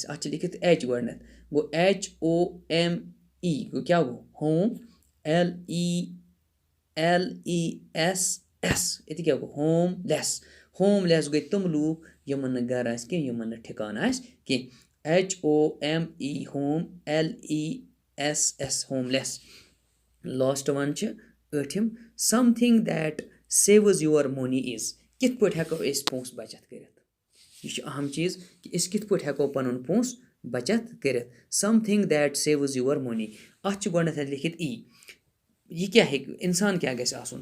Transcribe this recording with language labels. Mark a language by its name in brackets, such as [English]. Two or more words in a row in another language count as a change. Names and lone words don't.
[Kashmiri] اَتھ چھِ لیکھِتھ ایچ گۄڈنٮ۪تھ گوٚو HOME گوٚو کیٛاہ گوٚو [English] home less [Kashmiri] ییٚتہِ کیٛاہ گوٚو [English] home less [Kashmiri] گٔے تِم لوٗکھ یِمَن نہٕ گَرٕ آسہِ کینٛہہ یِمَن نہٕ ٹھِکان آسہِ کینٛہہ. [English] home home less home less. last one [Kashmiri] چھِ ٲٹھِم [English] something that saves your money is. [Kashmiri] کِتھ پٲٹھۍ ہٮ۪کو أسۍ پونٛسہٕ بَچَت کٔرِتھ. یہِ چھُ اہم چیٖز کہِ أسۍ کِتھ پٲٹھۍ ہٮ۪کو پَنُن پونٛسہٕ بَچَت کٔرِتھ. [English] something that saves your money [Kashmiri] اَتھ چھُ گۄڈنٮ۪تھ لیکھِتھ یہِ کیٛاہ ہیٚکہِ اِنسان کیٛاہ گژھِ آسُن.